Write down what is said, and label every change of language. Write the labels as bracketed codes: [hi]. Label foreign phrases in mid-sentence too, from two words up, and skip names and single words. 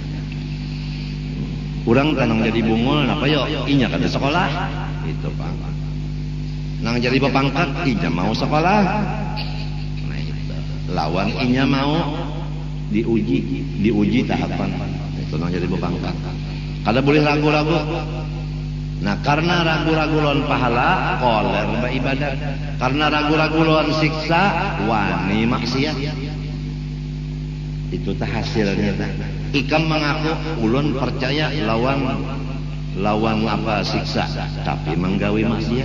[bjn] Orang kanang jadi bungul, apa yo? Inya kada sekolah, itu Pak. Nang jadi bapangkat, inya mau sekolah. Nah, itu. Lawan inya mau diuji tahapan. Itu nang jadi bapangkat. Kada boleh ragu-ragu. Nah, karena ragu-ragu lawan pahala, koler beribadat. Karena ragu-ragu lawan siksa, wani maksiat. Itu tah hasilnya tah. Ikam mengaku ulun percaya lawan apa siksa, tapi menggawi maksiat.